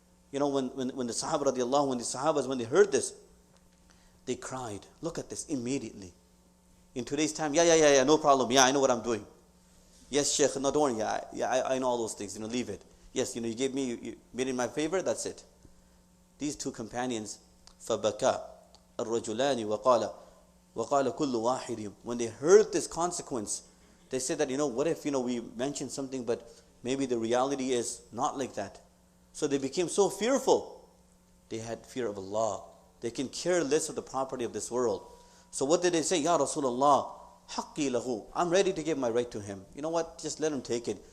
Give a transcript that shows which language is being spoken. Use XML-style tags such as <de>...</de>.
<en>When the Sahabahs, when they heard this, they cried. Look at this immediately. In today's time, yeah, no problem. Yeah, I know what I'm doing. Yes, Shaykh, no, don't worry. Yeah, I know all those things. Leave it. Yes, you gave me, you made it in my favor. That's it. These two companions,</en> <ar>فَبَكَى الرَّجُلَانِ وَقَالَ كُلُّ وَاحِدٍ.</ar> <en>When they heard this consequence, they said that, what if, we mentioned something, but maybe the reality is not like that. So they became so fearful. They had fear of Allah. They can care less of the property of this world. So what did they say? Ya Rasulullah,</en> <ar>haqqi lahu.</ar> <en>I'm ready to give my right to him. You know what? Just let him take it.</en>